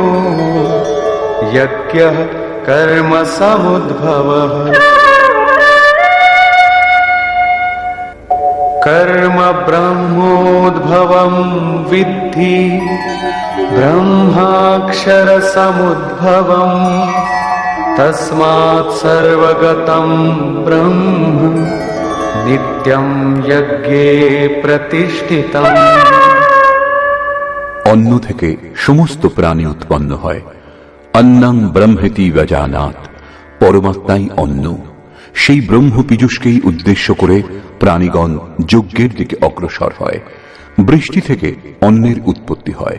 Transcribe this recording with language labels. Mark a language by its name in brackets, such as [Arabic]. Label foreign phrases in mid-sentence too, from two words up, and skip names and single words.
[Sanskrit] यज्ञः कर्म समुद्भवः कर्म ब्रह्मोद्भवं विद्धि ब्रह्माक्षर समुद्भवम् तस्मात् सर्वगतं ब्रह्म नित्यं यज्ञे प्रतिष्ठितम्। [Bangla] অন্ন থেকে সমস্ত প্রাণী উৎপন্ন হয়। [Sanskrit] অন্নং ব্রহ্মেতি ব্যজানাৎ, [Bangla] পরমাত্মাই অন্ন। সেই ব্রহ্ম পীযূষকেই উদ্দেশ্য করে প্রাণীগণ যজ্ঞের দিকে অগ্রসর হয়। বৃষ্টি থেকে অন্নের উৎপত্তি হয়।